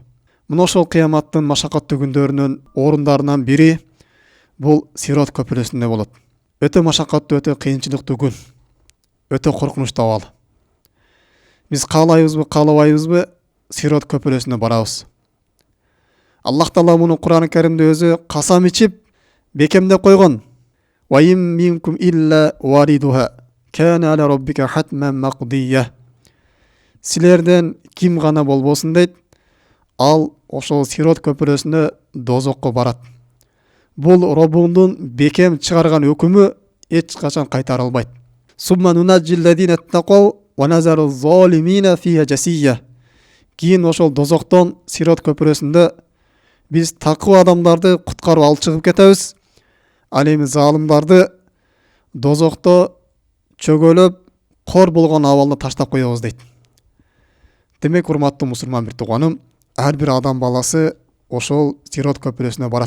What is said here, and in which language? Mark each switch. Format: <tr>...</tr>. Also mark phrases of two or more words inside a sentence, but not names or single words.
<ky>Мына ошол кыяматтын машакаттуу күндөрүнүн орундарынан бири бул Сират көпүрөсүндө болот. Өтө машакаттуу, өтө кыйынчылыктуу күн. Өтө коркунучтуу абал. Биз каалайбызбы, каалабайбызбы, Сират көпүрөсүнө барабыз. Аллах Таала муну Кур'ан-ы Каримде өзү касам ичип бекемдеп койгон.</ky> <ar>وإن منكم إلا واردها كان على ربك حتما مقضيا.</ar> <ky>Силерден ким гана болбосун дейт, ал ошол Сират көпүрөсүнө дозокко барат. Бул Роббуңдун бекем чыгарган өкүмү эч качан кайтара албайт.</ky> <ar>ثم ننجي الذين اتقوا ونذر الظالمين فيها جثيا.</ar> <ky>Кийин ошол дозоктон Сират көпүрөсүндө биз такыва адамдарды куткарып алып чыгып кетебиз. Ал эми залымдарды дозокто чөгөлөп, кор болгон абалда таштап коебуз дейт. Демек, урматтуу мусулман бир тууганым, ар бир адам баласы ошол Сират көпүрөсүнө барат.</ky>